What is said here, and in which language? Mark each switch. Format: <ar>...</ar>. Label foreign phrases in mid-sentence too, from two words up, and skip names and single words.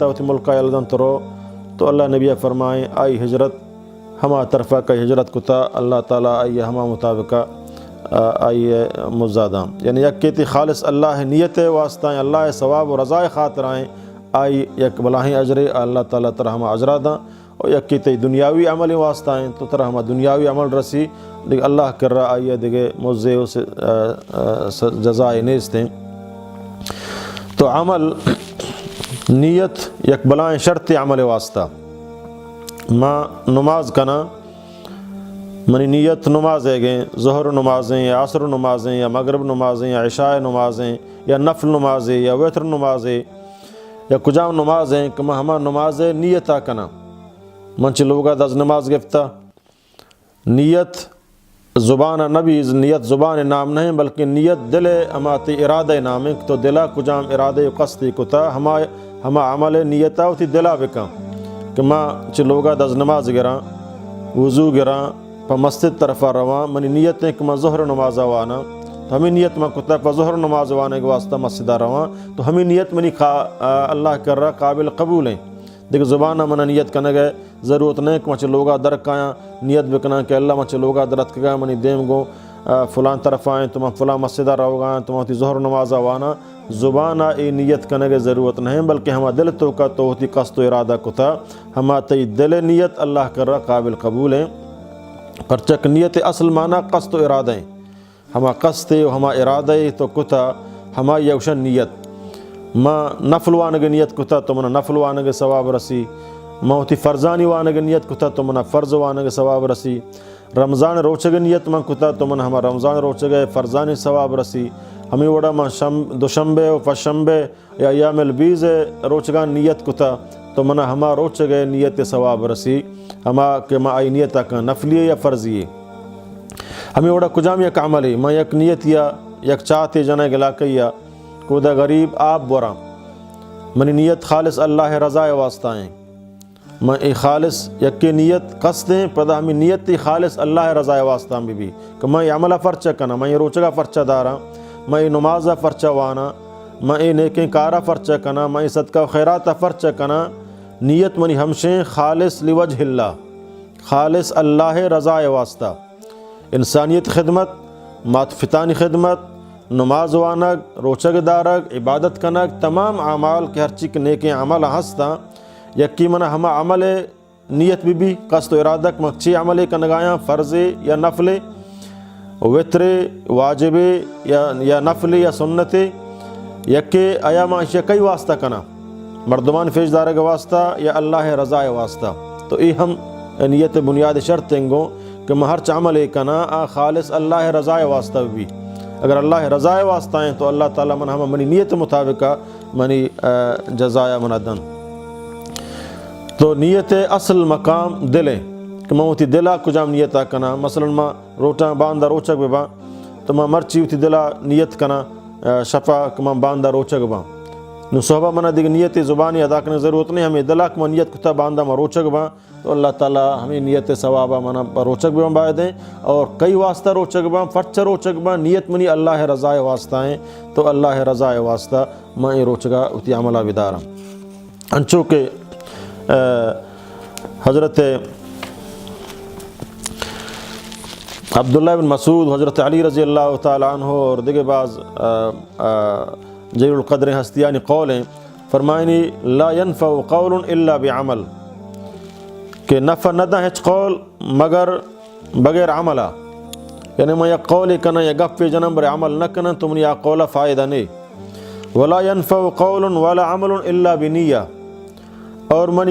<bal>ہوتی ملکہ یلدن ترو تو اللہ نبی فرمائیں آئی ہجرت ہما طرفہ کا ہجرت کتا اللہ تعالیٰ آئی ہما مطابقہ آئی مزادہ یعنی یک کیتی خالص اللہ نیت واسطہ اللہ ثواب و رضا خاطر آئیں آئی یک بلاہیں اجر اللہ تعالیٰ ترہ ہما اجرا داں اور یک کیتی دنیاوی عمل واسطہ آئیں تو ترہ ہما دنیاوی عمل رسی دیکھ اللہ کر رہا آئیے دیکھے موزے سے جزائے نیستیں تو عمل نیت یک بلائیں شرط عمل واسطہ ما نماز کنا منی نیت نمازیں گئیں ظہر نمازیں یا عصر نمازیں یا مغرب نمازیں یا عشاء نمازیں یا نفل نمازیں یا وتر نمازیں یا کجام نمازیں کہ میں ہما نمازیں نیتا کنا منچ لوگا دز نماز گفتہ نیت زبان نبی نیت زبان</bal> <ur>نام نہیں بلکہ</ur> <bal>نیت دل اماتی ارادہ نام ہے تو دلا کجام ارادہ قصدی کتا ہما عمل نیتا ہوتی دلا بکا کہ ماں چلوگا دز نماز گراں وضو گراں پا مسجد طرفہ رواں منی نیت ہے کہ میں ظہر نماز وانا تو ہمیں نیت میں کتا پا ظہر نماز وانے کے واسطہ مسجدہ رواں تو ہمیں نیت منی اللہ کر رہا قابل قبول ہیں دیکھ زبانہ منہ</bal> <ur>نیت کرنے گئے ضرورت نہیں</ur> <bal>کہ مچے لوگا درک آیا نیت بکنا کہ اللہ مچے لوگا درت گیا منی دیم گو فلان طرف آئیں تو میں فلان مسجدہ رہو گا تو میں ظہر نماز وانا زبانہ ای</bal> <ur>نیت کرنے گئے ضرورت نہیں بلکہ</ur> <bal>ہما دل تو کا تو ہوتی قصد و ارادہ کتا ہما تی دل نیت اللہ کر رہا قابل قبول ہیں پرچک نیت اصل معنی قصد و ارادہ ہیں ہما قصد و ہما ارادہ تو کتا ہما یوشن نیت ما نفل وانگ نیت کتا تو منا نفل وانگ ثواب رسی موتی فرزانی وانگ نیت کتا تو منا فرض وانگ ثواب رسی رمضان روچگ نیت من کتا تو منا ہما رمضان روچگ فرزانی ثواب رسی ہمیں وڑا ما دوشنبے و پشنبے یا ایام البیز روچگان نیت کتا تو منا ہما روچگ نیت ثواب رسی ہما کہ ما آئی نیت کا نفلی یا فرضی ہمیں وڑا کجام یک عملی ما یک نیت یا یک چاہتے جنہ گلا کیا کودا غریب آپ برا منی نیت خالص اللہ رضا واسطہ ہیں میں ای خالص یکی نیت قصدیں پدا ہمیں نیت تی خالص اللہ رضا واسطہ بھی کہ میں عملہ فرچہ کنا میں روچگا فرچہ دارا میں نمازہ فرچہ وانا میں نیکیں کارا فرچہ کنا میں صدقہ خیرات فرچہ کنا نیت منی ہمشیں خالص</bal> <ar>لوجہ اللہ</ar> <bal>خالص اللہ رضا واسطہ انسانیت خدمت ماتفتانی خدمت نماز وانگ روچگ دارگ عبادت کنگ تمام اعمال کے ہر چیک نیکیں عمل ہستا یکی منہ ہما عمل نیت بھی قصد و ارادک مکچی عمل کنگایاں فرض یا نفل وطر واجب یا نفل یا سنت یکے آیا معاشیہ کئی واسطہ کنا مردمان فیشدار کا واسطہ یا اللہ رضا واسطہ تو یہ ہم نیت بنیاد شرط تنگوں کہ میں ہر عمل کنا خالص اللہ رضا واسطہ بھی اگر اللہ رضا واسطہ ہیں تو اللہ تعالیٰ من ہم منی نیت مطابق منی جزایا منادن تو نیت اصل مقام دلیں کہ میں ہوتی دلا کجام نیتا کنا مثلا ما روٹا باندھا روچک با تو میں مرچی ہوتی دلا نیت کنا شفا کہ میں باندھا روچک با نو صحبہ منا دیکھ</bal> <ur>نیت زبانی ادا کرنے ضرورت نہیں</ur> <bal>ہمیں دلا کہ میں نیت کتا باندھا میں روچک با تو اللہ تعالیٰ ہمیں نیت ثوابہ منا روچک بھی باندھ دیں اور کئی واسطہ روچک با فرچہ روچک با نیت منی اللہ رضا واسطہ ہیں تو اللہ رضا واسطہ میں روچکا اتی عملہ بدارا انچو کہ حضرت عبداللہ بن مسعود حضرت علی</bal> <ar>رضی اللہ تعالیٰ عنہ</ar> <bal>اور دیگر بعض جلیل القدر ہستیانی قول ہیں فرمائنی</bal> <ar>لا ينفع قول الا بعمل</ar> <bal>کہ نفع نہ دا ہچ قول مگر بغیر عملہ یعنی میں یا قول کنا یا گپ جنم بر عمل نہ کنا تو من یا قول فائدہ نہیں</bal> <ar>ولا ينفع قول ولا عمل الا بنیہ</ar> <bal>اور منی</bal>